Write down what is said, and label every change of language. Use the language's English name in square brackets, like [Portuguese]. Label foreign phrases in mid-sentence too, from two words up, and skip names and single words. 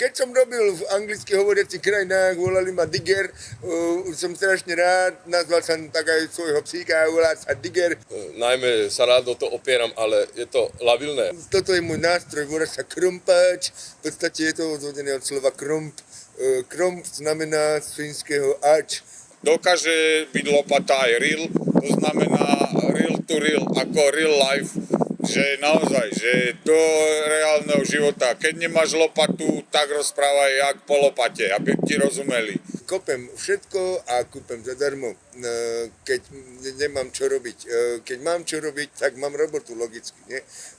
[Slovak] Keď som robil v anglicky hovoriacich krajinách, volali ma Digger, som strašne rád, nazval som tak aj svojho psíka, volá sa Digger. Najmä sa rád o to opieram, ale je to labilné. Toto je môj nástroj, volá sa krumpáč, v podstate je to odvodené od slova krump. Krump znamená z fínskeho ač. Dokáže byť lopata aj real, to znamená [English] real to real, [Slovak] ako [English] real life, [Slovak] že naozaj, že do reálneho života, keď nemáš lopatu, tak rozprávaj jak po lopate, aby ti rozumeli. Kopem všetko a kúpem zadarmo, keď nemám čo robiť. Keď mám čo robiť, tak mám robotu logicky, nie?